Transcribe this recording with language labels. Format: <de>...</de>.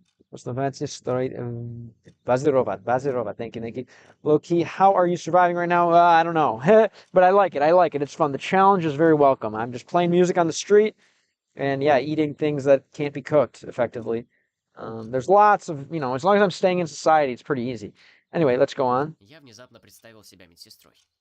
<ru>Основатель строит базировать.</ru> <en>Thank you. Low key, how are you surviving right now? I don't know, but I like it. It's fun. The challenge is very welcome. I'm just playing music on the street, and yeah, eating things that can't be cooked effectively. There's lots of, as long as I'm staying in society, it's pretty easy. Anyway, let's go on.</en> <ru>Я внезапно представил себя медсестрой.</ru>